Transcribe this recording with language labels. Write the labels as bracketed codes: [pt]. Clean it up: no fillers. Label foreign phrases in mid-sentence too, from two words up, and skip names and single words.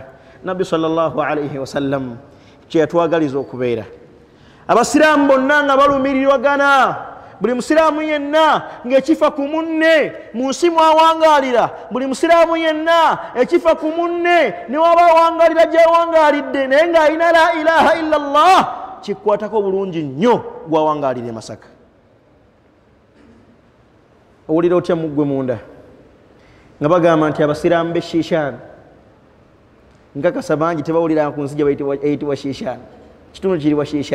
[lg] Nabbi [ar] sallallahu alayhi wasallam [lg] kye yatwagaliza okubeera abasiraamu bonna nga balumirirwagana, buli musiraamu yenna ng'ekifa ku munne mu nsi mwawangaalira, buli musiraamu yenna ekifa ku munne ne waba awangaalira gy'awangaalidde naye ng'alina [ar] la ilaha illa Allah [lg] kikwatako bulungi nnyo gw'awangaalira e Masaka. Owulira otya muggwe munda nga bagamba nti abasiraamu b'eshiishaan nkakasa bangi tebawulira ku nsi gye bayitibwa shiishaan, kitundu kiri wa shiishaan.